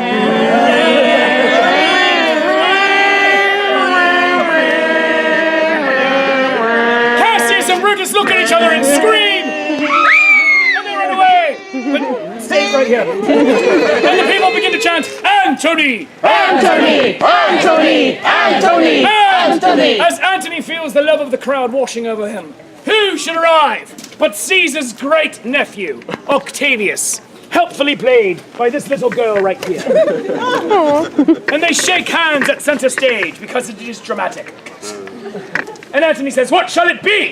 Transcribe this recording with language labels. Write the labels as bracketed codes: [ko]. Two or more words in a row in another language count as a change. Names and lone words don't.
[en] Cassius and Brutus look at each other and scream. And they run away. But stays right here. And the people begin to chant, Antony! Antony! Antony! Antony! Antony! As Antony feels the love of the crowd washing over him, who should arrive but Caesar's great nephew, Octavius, helpfully played by this little girl right here. And they shake hands at center stage because it is dramatic. And Antony says, what shall it be?